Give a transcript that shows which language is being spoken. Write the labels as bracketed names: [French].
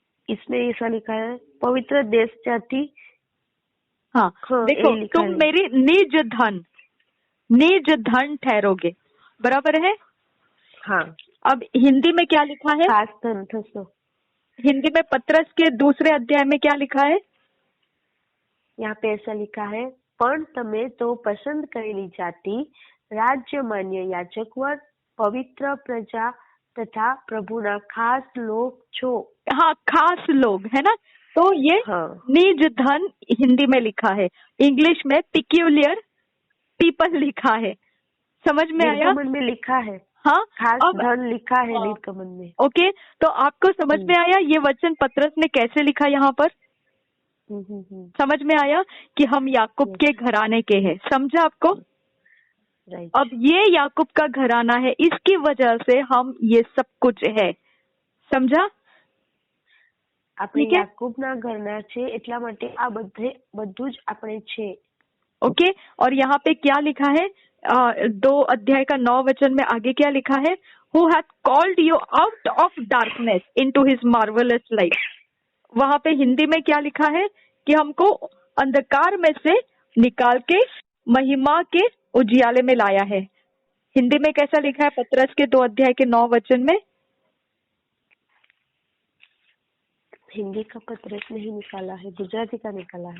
[Hindi] इसमें ऐसा लिखा है, पवित्र देश जाति। हाँ, देखो, तुम मेरी निज धन ठहरोगे, बराबर है। हाँ, अब हिंदी में क्या लिखा है, [Gujarati] खास धन थसो। [Hindi] हिंदी में पत्रस के दूसरे अध्याय में क्या लिखा है? यहाँ पे ऐसा लिखा है, [Gujarati] पण તમે તો પસંદ કરેલી જાતિ, રાજ્ય માન્ય યાચક વર્ગ, પવિત્ર પ્રજા તથા પ્રભુના ખાસ લોક છો। [Hindi] हाँ, खास लोग है ना। तो ये हाँ। निज धन हिंदी में लिखा है, इंग्लिश में [English] peculiar people [Hindi] लिखा है। समझ में आया? निर्गमन में लिखा है, हाँ, खास अब धन लिखा है निर्गमन में। ओके, तो आपको समझ में आया ये वचन पत्रस ने कैसे लिखा यहाँ पर? समझ में आया कि हम याकूब के घराने के हैं। समझा आपको? राइट। अब ये याकूब का घराना है, इसकी वजह से हम ये सब कुछ है। समझा? [Gujarati] આપણે યાકૂબના ઘરના છે એટલા માટે આ બધું જ આપણે છે। [Hindi] ओके, और यहाँ पे क्या लिखा है? 2 अध्याय का 9 वचन में आगे क्या लिखा है? [English] Who hath called you out of darkness into his marvelous light। [Hindi] वहाँ पे हिंदी में क्या लिखा है कि हमको अंधकार में से निकाल के महिमा के उजियाले में लाया है। हिंदी में कैसा लिखा है पत्रस के 2 अध्याय के 9 वचन में? हिंदी का पत्रस नहीं निकाला है, गुजराती का निकाला है।